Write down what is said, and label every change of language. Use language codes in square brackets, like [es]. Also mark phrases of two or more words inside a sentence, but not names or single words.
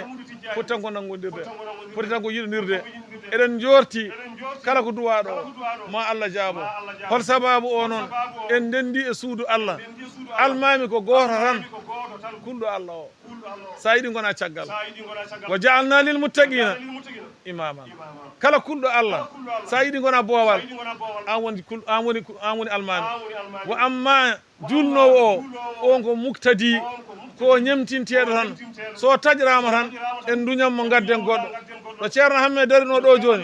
[ff] Almudo Tijjane. Foti tan ko nangodirde. Foti tan ko nangodirde. Foti tan ko yiɗodirde. Foti ko yiɗodirde. Eɗen jorti. Eɗen jorti. Kala ko duwaɗo. Kala ko duwaɗo. Ma Allah jaabo. Ma Allah jaabo. Hol sababu o noon? Hol sababu o? En dendi e suudu Allah. En dendi e suudu Allah. Almami ko goto tan. Almami ko goto tan. Kulɗo Allah o. Kulɗo Allah o. Sa yiɗi gona caggal. Sa yiɗi gona caggal. [ar] واجعلنا للمتقين واجعلنا للمتقين إماما. imama. [ff] Kala kulɗo Allah. Kala kulɗo Allah. Sa yiɗi gona boowal. Sa yiɗi gona boowal. An woni kul-, an woni ku-, an woni almami. An woni almami. [ar] وأما [ff] Wa julnowo amma o, julnowo o. on ko muktadi. On ko muktadi. Ko ñemtinteɗo Ko tan. ñemtinteɗo. So taƴrama tan, So taƴrama tan, en duñan mo en gadden duñan mo goɗɗo. gadden goɗɗo. No Ceerno Hamme darino ɗo Ceerno joni.